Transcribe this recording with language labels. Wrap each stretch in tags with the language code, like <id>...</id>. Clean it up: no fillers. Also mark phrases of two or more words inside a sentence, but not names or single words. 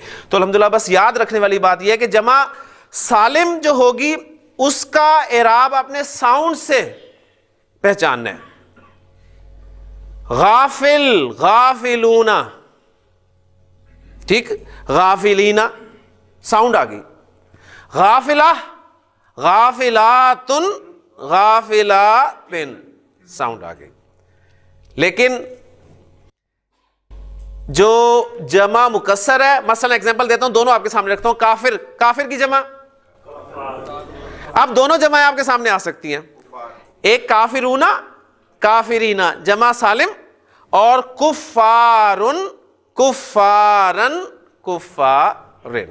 <ur>تو الحمدللہ بس یاد رکھنے والی بات یہ ہے کہ جمع سالم جو ہوگی اس کا اعراب اپنے ساؤنڈ سے پہچاننا ہے.</ur> <ar>غافل, غافلون,</ar> <ur>ٹھیک, غافلین ساؤنڈ آ گئی.</ur> <ar>غافلہ, غافلاتن, غافلاتن</ar> <ur>ساؤنڈ آ گئی. لیکن جو جمع مکسر ہے, مثلا ایگزامپل دیتا ہوں, دونوں آپ کے سامنے رکھتا ہوں. کافر, کافر کی جمع, اب دونوں جمع آپ کے سامنے آ سکتی ہیں. ایک</ur> <ar>کافرون, کافرین</ar> <ur>جمع سالم, اور</ur> <ar>کفارن, کفارن, کفارن.</ar>